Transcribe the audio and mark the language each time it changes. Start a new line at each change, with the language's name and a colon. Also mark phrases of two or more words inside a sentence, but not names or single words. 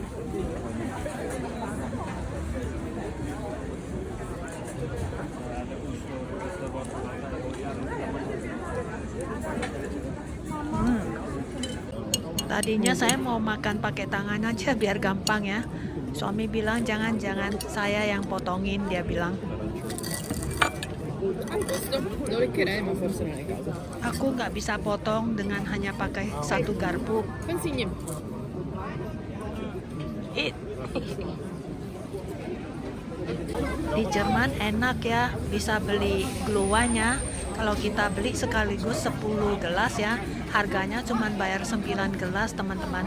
Indonesian: Tadinya saya mau makan pakai tangan aja biar gampang ya. Suami bilang jangan saya yang potongin, dia bilang.
Italian: Lo leccherei, ma forse non è il caso.
Indonesian: Aku nggak bisa potong dengan hanya pakai satu garpu. Consigli. Di Jerman enak ya, bisa beli gluanya. Kalau kita beli sekaligus 10 gelas ya, harganya cuma bayar 9 gelas teman-teman.